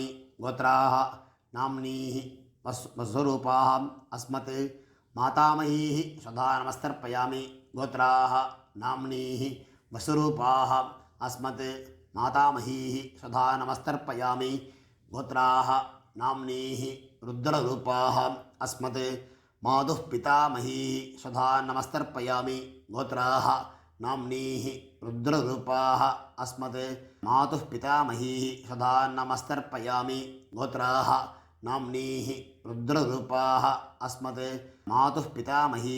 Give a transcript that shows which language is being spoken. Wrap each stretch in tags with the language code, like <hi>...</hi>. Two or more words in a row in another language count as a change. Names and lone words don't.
<sa>गोत्राः नाम्नीः वसुरूपाः अस्मत् मातामहीः स्वधा नमस्तर्पयामि. गोत्राः नाम्नीः वसुरूपाः अस्मत् मातामहीः स्वधा नमस्तर्पयामि. गोत्राः नाम्नीः रुद्ररूपाः अस्मत् मातुः पितामही स्वधा नमस्तर्पयामि गोत्राः नाम्नीः रुद्ररूपाः अस्मत् मातुः पितामही स्वधा नमस्तर्पयामि गोत्राः नाम्नीः रुद्ररूपाः अस्मत् मातुः पितामही</sa>